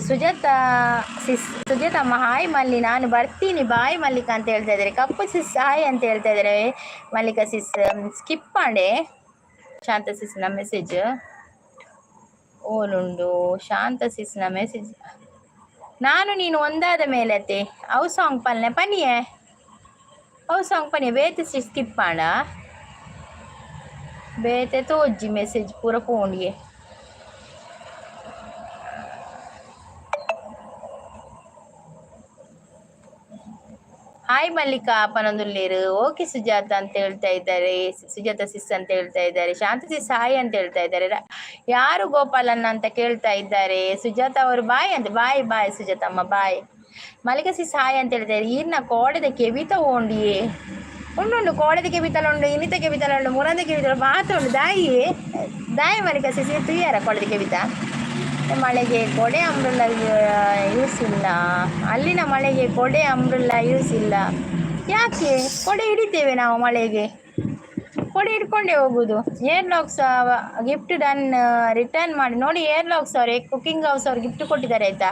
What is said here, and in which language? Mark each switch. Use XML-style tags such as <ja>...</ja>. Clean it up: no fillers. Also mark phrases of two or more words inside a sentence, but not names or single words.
<kn>ಸುಜಾತಮ್ಮ ಹಾಯ್ ಮಲ್ಲಿ, ನಾನು ಬರ್ತೀನಿ ಬಾಯ್ ಮಲ್ಲಿಕಾ ಅಂತ ಹೇಳ್ತಾ ಇದ್ದಾರೆ. ಕಪ್ಪು ಸಿಸ್ ಹಾಯ್ ಅಂತ ಹೇಳ್ತಾ ಇದ್ದಾರೆ. ಮಲ್ಲಿಕಾ ಸಿಸ್ ಸ್ಕಿಪ್ ಮಾಡೆ.</kn> <tcy>ಶಾಂತ ಸಿಸ್ನ ಮೆಸೇಜ್ ಓಲುಂಡು. ಶಾಂತ ಸಿಸ್ನ ಮೆಸೇಜ್</tcy> <kn>ನಾನು ನೀನು ಒಂದಾದ ಮೇಲೆ</kn> <tcy>ಅತ್ತೆ ಅವು ಸಾಂಗ್ ಪನಿಯೇ ಅವು ಸಾಂಗ್ ಪನಿಯೇ ಬೇತೆ ಸ್ಕಿಪ್ ಮಾಡ ಬೇತೆ ತೋಜ್ಜಿ ಮೆಸೇಜ್ ಪೂರ ಫೋನ್ಗೆ. ಹಾಯ್ ಮಲ್ಲಿಕಾ ಅಪ್ಪನೊಂದುಲ್ಲೇರು.</tcy> <kn>ಓಕೆ ಸುಜಾತ ಅಂತ ಹೇಳ್ತಾ ಇದ್ದಾರೆ. ಸುಜಾತ ಸಿಸ್ ಅಂತ ಹೇಳ್ತಾ ಇದ್ದಾರೆ. ಶಾಂತ ಸಿಸ್ ಹಾಯ್ ಅಂತ ಹೇಳ್ತಾ ಇದ್ದಾರೆ. ಯಾರು ಗೋಪಾಲನ್ನ ಅಂತ ಕೇಳ್ತಾ ಇದ್ದಾರೆ. ಸುಜಾತ ಅವರು ಬಾಯ್ ಅಂತ. ಬಾಯ್ ಸುಜಾತಮ್ಮ ಬಾಯ್. ಮಲ್ಲಿಕಾ ಸಿಸ್ ಹಾಯ್ ಅಂತ ಹೇಳ್ತಾ ಇದ್ದಾರೆ.</kn> <tcy>ಈರ್ನ ಕೋಡೆದ ಕೆವಿತ ಓಂಡಿಯೇ ಉಂಡು ಕೋಡೆದ ಕೆವಿತಲುಂಡು, ಇನಿತ ಕೆವಿತಲುಂಡು, ಮುರಂದ ಕೆವಿತಲು ಮಾತುಂಡು. ದಾಯಿ ಮಲ್ಲಿಕಾ ಸಿಸ್ ತುಯ್ಯಾರ ಕೋಡೆದ ಕೆವಿತ.</tcy> <kn>ಮಳೆಗೆ ಕೊಡೆ</kn> <en>umbrella use</en> <kn>ಇಲ್ಲ. ಅಲ್ಲಿನ ಮಳೆಗೆ ಕೊಡೆ</kn> <en>umbrella use</en> <kn>ಇಲ್ಲ. ಯಾಕೆ? ಕೊಡೆ ಹಿಡಿತೇವೆ ನಾವು ಮಳೆಗೆ, ಕೊಡೆ ಹಿಡ್ಕೊಂಡೇ ಹೋಗುದು. ಏರ್ಲಾಕ್ಸ್</kn> <en>gift return</en> <kn>ಮಾಡಿ ನೋಡಿ. ಏರ್ಲಾಕ್ಸ್ ಅವ್ರೆ</kn> <en>cooking house</en> <kn>ಅವ್ರು ಗಿಫ್ಟ್ ಕೊಟ್ಟಿದ್ದಾರೆ ಆಯಿತಾ.</kn>